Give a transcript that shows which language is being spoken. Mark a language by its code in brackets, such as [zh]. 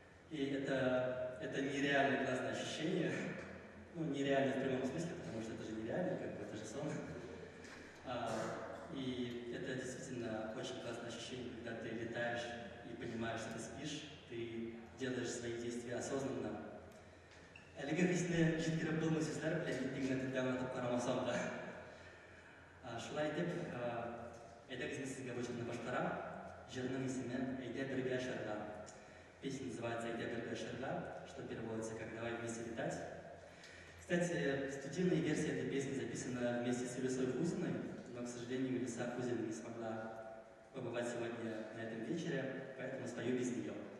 [ru] И это нереальное классное ощущение. Ну, нереально в прямом смысле, потому что это же нереально, как бы это же сон. И это действительно очень классное ощущение, когда ты летаешь и понимаешь, что ты спишь, ты делаешь свои действия осознанно. [tt] Әлеге хисне җиткереп сүзләр белән итегне тыңлап карамасам да. Шулай итеп, әйдәгез мин сезгә бу җырны башкарам. Җырның исеме «Әйдә бергә шарга». [ru] Песня называется «Әйдә бергә шарга», что переводится как «Давай вместе летать». Кстати, студийная версия этой песни записана вместе с Илюсой Хузиной, но, к сожалению, Илюса Хузина не смогла побывать сегодня на этом вечере, поэтому спою без нее.